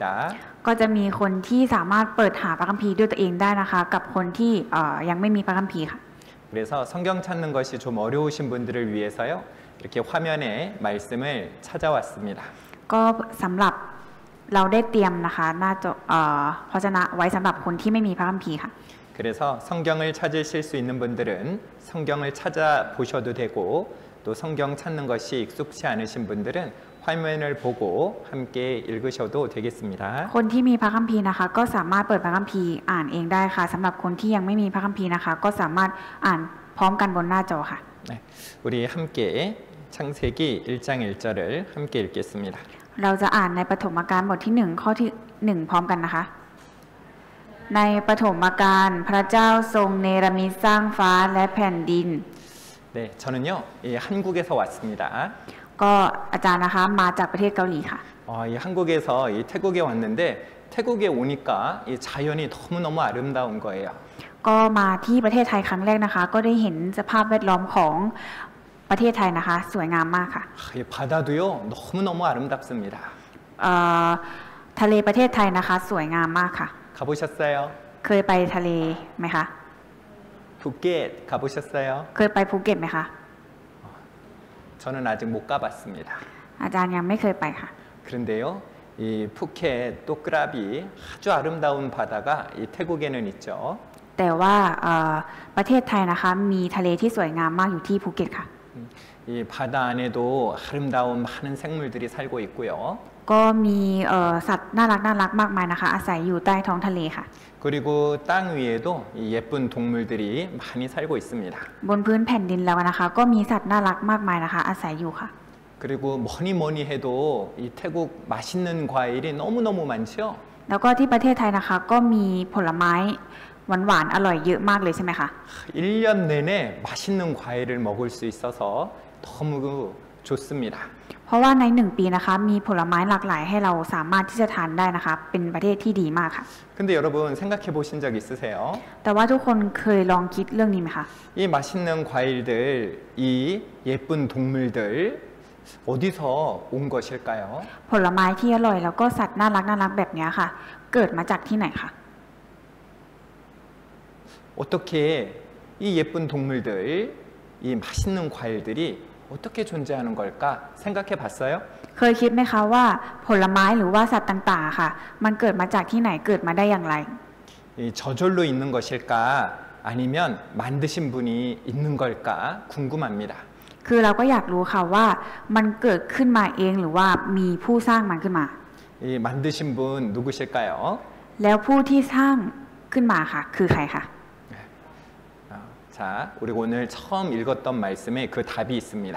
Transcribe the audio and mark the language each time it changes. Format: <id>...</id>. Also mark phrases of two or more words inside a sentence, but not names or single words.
<th>ก็จะมีคนที่สามารถเปิดหาพระคัมภีร์ด้วยตัวเองได้นะคะกับคนที่ยังไม่มีพระคัมภีร์ค่ะ</th> <ko>그래서 성경 찾는 것이 좀 어려우신 분들을 위해서요. 이렇게 화면에 말씀을 찾아왔습니다.</ko> <th>ก็สำหรับเราได้เตรียมนะคะหน้าจอพระวจนะไว้สำหรับคนที่ไม่มีพระคัมภีร์ค่ะ</th> <ko>그래서 성경을 찾으실 수 있는 분들은 성경을 찾아보셔도 되고 또 성경 찾는 것이 익숙치 않으신 분들은 화면을 보고 함께 읽으셔도 되겠습니다.</ko> <th>คนที่มีพระคัมภีร์นะคะก็สามารถเปิดพระคัมภีร์อ่านเองได้ค่ะสำหรับคนที่ยังไม่มีพระคัมภีร์นะคะก็สามารถอ่านพร้อมกันบนหน้าจอค่ะ</th> <ko>네, 우리 함께 창세기 1장 1절을 함께 읽겠습니다.</ko> <th>เราจะอ่านในปฐมกาลบทที่1ข้อที่1พร้อมกันนะคะในปฐมกาลพระเจ้าทรงเนรมิตสร้างฟ้าและแผ่นดิน</th> <ko>네, 저는요 한국에서 왔습니다.</ko> <th>ก็อาจารย์นะคะมาจากประเทศเกาหลีค่ะ</th> <ko>이 한국에서 이 태국에 왔는데 태국에 오니까 이 자연이 너무너무 아름다운 거예요.</ko> <th>ก็มาที่ประเทศไทยครั้งแรกนะคะก็ได้เห็นสภาพแวดล้อมของประเทศไทยนะคะสวยงามมากค่ะ</th> <ko>이 바다도요 너무너무 아름답습니다.</ko> <th>ทะเลประเทศไทยนะคะสวยงามมากค่ะ</th> <ko>가보셨어요?</ko> <th>เคยไปทะเลไหมคะ</th> <ko>푸켓 가보셨어요?</ko> <th>เคยไปภูเก็ตไหมคะ</th> <ko>저는 아직 못 가봤습니다.</ko> <th>อาจารย์ยังไม่เคยไปค่ะ</th> <ko>그런데요 이 푸켓 또끄라비 아주 아름다운 바다가 이 태국에는 있죠.</ko> <th>แต่ว่าประเทศไทยนะคะมีทะเลที่สวยงามมากอยู่ที่ภูเก็ตค่ะ</th> <ko>이 바다 안에도 아름다운 많은 생물들이 살고 있고요.</ko> <th>ก็มีสัตว์น่ารักมากมายนะคะอาศัยอยู่ใต้ท้องทะเลค่ะ</th> <ko>그리고 땅 위에도 이 예쁜 동물들이 많이 살고 있습니다.</ko> <th>บนพื้นแผ่นดินแล้วนะคะก็มีสัตว์น่ารักมากมายนะคะอาศัยอยู่ค่ะ</th> <ko>그리고 뭐니 해도 이 태국 맛있는 과일이 너무너무 많죠.</ko> <th>แล้วก็ที่ประเทศไทยนะคะก็มีผลไม้หวานๆอร่อยเยอะมากเลยใช่ไหมคะ</th> <ko>1년 내내 맛있는 과일을 먹을 수 있어서 너무 좋습니다.</ko> <th>เพราะว่าใน1 ปีนะคะมีผลไม้หลากหลายให้เราสามารถที่จะทานได้นะคะเป็นประเทศที่ดีมากค่ะ</th> <ko>근데 여러분 생각해 보신 적 있으세요?</ko> <th>แต่ว่าทุกคนเคยลองคิดเรื่องนี้ไหมคะ</th> <ko>이 맛있는 과일들, 이 예쁜 동물들 어디서 온 것일까요?</ko> <th>ผลไม้ที่อร่อยแล้วก็สัตว์น่ารักแบบนี้ค่ะเกิดมาจากที่ไหนคะ</th> <ko>어떻게 이 예쁜 동물들, 이 맛있는 과일들이 어떻게 존재하는 걸까 생각해 봤어요?</ko> <th>เคยคิดไหมคะว่าผลไม้หรือว่าสัตว์ต่างๆค่ะมันเกิดมาจากที่ไหนเกิดมาได้อย่างไร</th> <ko>이 저절로 있는 것일까 아니면 만드신 분이 있는 걸까 궁금합니다.</ko> <th>คือเราก็อยากรู้ค่ะว่ามันเกิดขึ้นมาเองหรือว่ามีผู้สร้างมันขึ้นมา</th> <ko>이 만드신 분 누구실까요?</ko> <th>แล้วผู้ที่สร้างขึ้นมาค่ะคือใครคะ</th> <ko>자, 우리 오늘 처음 읽었던 말씀에 그 답이 있습니다.</ko>